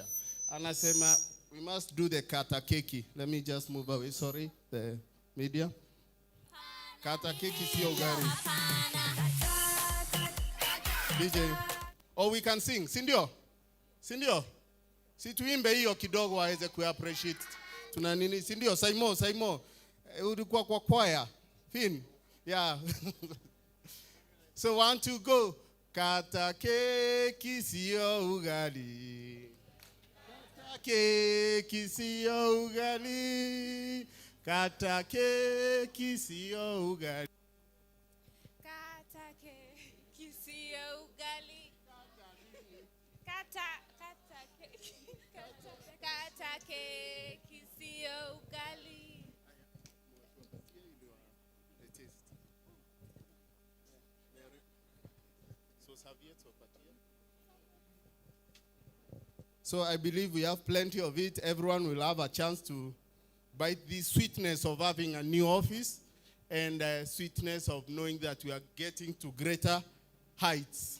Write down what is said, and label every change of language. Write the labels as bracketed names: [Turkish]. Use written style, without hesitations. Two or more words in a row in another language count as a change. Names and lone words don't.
[English] And I said, we must do the [Swahili] kata keki. [English] Let me just move away, sorry, the media. [Swahili] Kata keki sio gari. DJ. [English] Oh, we can sing. [Swahili] Sindio? Si tuimbe hiyo kidogo waweze kuappreciate. Tuna nini? Sindio? Saimo. Ulikuwa kwa choir. [English] Fin. Yeah. So 1, 2, go. [Swahili] Kata keki sio ugali. Kata keki sio ugali. Kata keki sio ugali. Kata keki sio ugali. Kata keki sio ugali. [English] So I believe we have plenty of it. Everyone will have a chance to bite the sweetness of having a new office and the sweetness of knowing that we are getting to greater heights.